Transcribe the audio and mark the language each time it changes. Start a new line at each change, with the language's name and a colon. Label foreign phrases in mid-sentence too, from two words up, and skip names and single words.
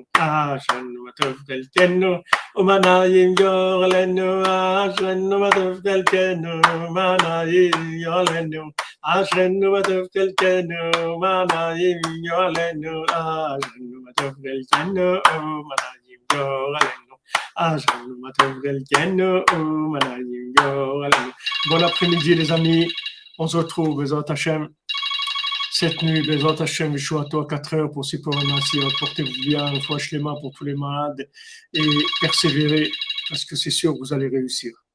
Hebrew: אשרינו מה טוב חלקנו ומה נעים גורלנו. אשרינו מה טוב חלקנו ומה נעים גורלנו. אשרינו מה טוב חלקנו ומה נעים גורלנו. אשרינו מה טוב חלקנו ומה נעים גורלנו.
French: Bon après-midi les amis, on se retrouve
Hebrew: בעזרת השם
French: cette nuit,
Hebrew: בעזרת השם,
French: je suis à toi 4 heures pour Sipor Massi, portez-vous bien, une fois Shlema pour tous les malades et persévérez parce que c'est sûr que vous allez réussir.